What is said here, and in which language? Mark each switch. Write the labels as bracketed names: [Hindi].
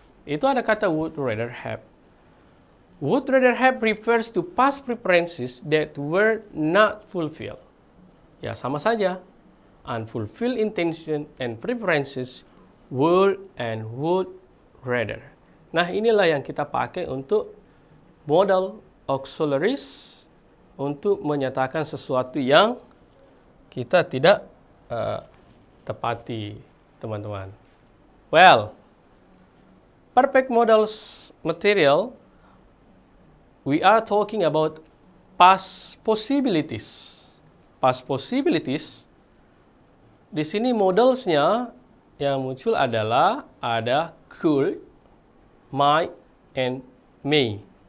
[Indonesian] Itu ada kata [English] would rather have. Would rather have refers to past preferences that were not fulfilled. [Indonesian] Ya, sama saja. [English] Unfulfilled intention and preferences would and would rather. [Indonesian] Nah, inilah yang kita pakai untuk modal auxiliaries untuk menyatakan sesuatu yang kita tidak tepati, teman-teman. [English] Well, perfect modals material, we are talking about past possibilities. [Indonesian] Past possibilities, di sini modalsnya yang muncul adalah ada could, might, and may.